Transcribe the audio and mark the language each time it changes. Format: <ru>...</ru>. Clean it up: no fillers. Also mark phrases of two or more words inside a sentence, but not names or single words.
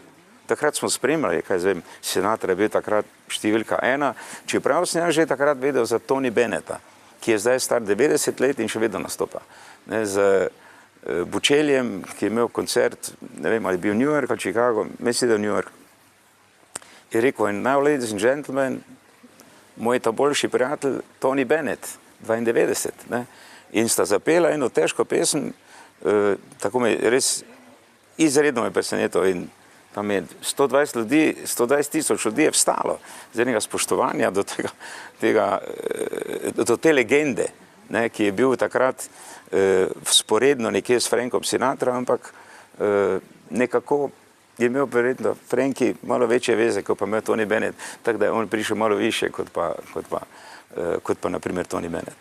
<sl>Takrat smo spremljali, kaj zvem, Sinatra je bil takrat številka 1, čeprav sem že takrat vedel za Tony Bennetta, ki je zdaj star 90 let in še vedno nastopa. Z Bučeljem, ki je imel koncert, ne vem, ali je bil New York ali Chicago, mislim, da je New York. Je rekel,</sl> <en>and now, ladies and gentlemen,</en> <sl>moj ta boljši prijatelj Tony Bennett, 92, ne? In sta zapela eno težko pesem, tako me res izredno me presenetilo in tam je 120 tisoč ljudi je vstalo z enega spoštovanja do te legende, ne, ki je bil takrat vzporedno nekje s Frankom Sinatra, ampak nekako je imel verjetno Franki malo večje veze, kot pa imel Tony Bennett, tako da je on prišel malo više kot pa na primer Tony Bennett.</sl>